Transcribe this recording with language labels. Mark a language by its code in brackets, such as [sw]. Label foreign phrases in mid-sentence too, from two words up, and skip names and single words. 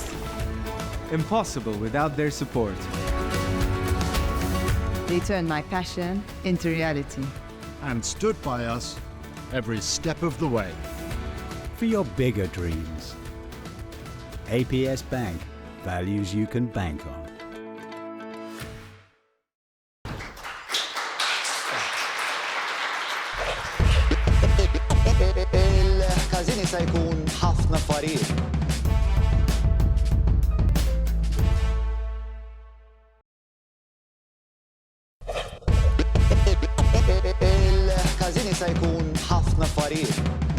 [en] Impossible without their support. They turned my passion into reality. And stood by us every step of the way. For your bigger dreams. APS Bank, values you can bank on. [mt] Il-KAΖIN jista' jkun ħafna affarijiet. Il-KAZIN jista' jkun ħafna affarijiet.